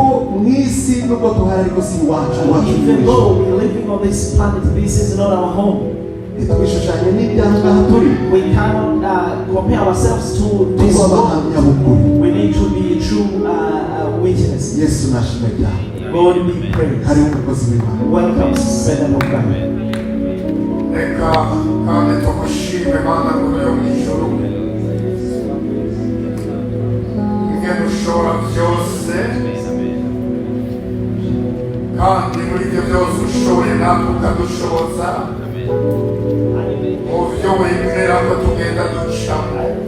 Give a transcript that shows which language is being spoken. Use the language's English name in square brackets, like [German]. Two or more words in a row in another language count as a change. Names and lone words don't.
[English] Even though we're living on this planet, this is not our home. We cannot compare ourselves to this world. We need to be true witnesses. God be praised. Welcome, Son of God. [Rundi] kandi muri ibyo byose ushoboye natwe ukadushoboza mu byo wemera ko tugenda ducamo.